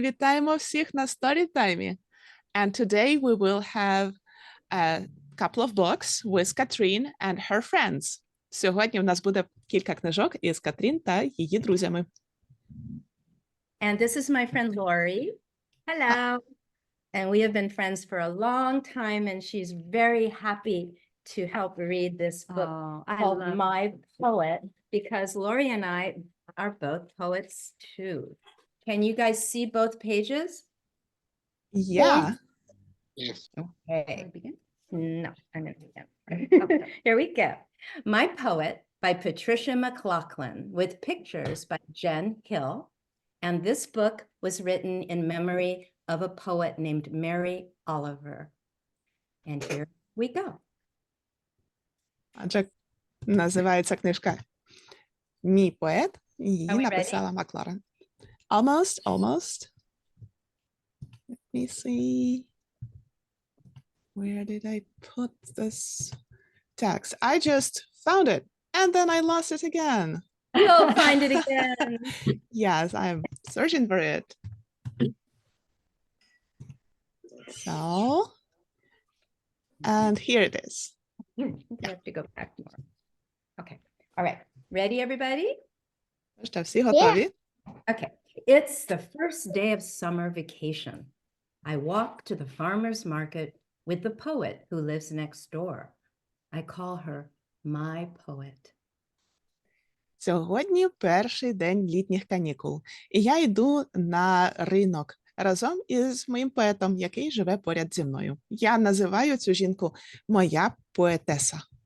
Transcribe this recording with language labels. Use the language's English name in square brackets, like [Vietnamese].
[Ukrainian] Вітаємо всіх на Storytime. [English] And today we will have a couple of books with Katharine and her friends. [Ukrainian] Сьогодні у нас буде кілька книжок із Катрін та її друзями. [English] and this is my friend Lori. Hello. And we have been friends for a long time, and she's very happy to help read this book called My Poet, because Lori and I are both poets too. Can you guys see both pages? Yeah. Yes. Okay. No, I'm going to begin. Okay. Here we go. My Poet by Patricia MacLachlan with pictures by Jen Hill. And this book was written in memory of a poet named Mary Oliver. And here we go. [Ukrainian] Адже називається книжка «Мій поет». Її [English] Are we [Ukrainian] написала Макларен. [English] Almost. Let me see. Where did I put this text? I just found it and then I lost it again. You'll find it again. Yes, I'm searching for it. So, and here it is. You have to go back more. Okay. All right. Ready, everybody? [Ukrainian] Що, всі готові? [English] Okay. It's the first day of summer vacation. I walk to the farmer's market with the poet who lives next door. I call her my poet. [Ukrainian] Сьогодні перший день літніх канікул, і я йду на ринок разом із моїм поетом, який живе поряд зі мною. Я називаю цю жінку моя поетеса.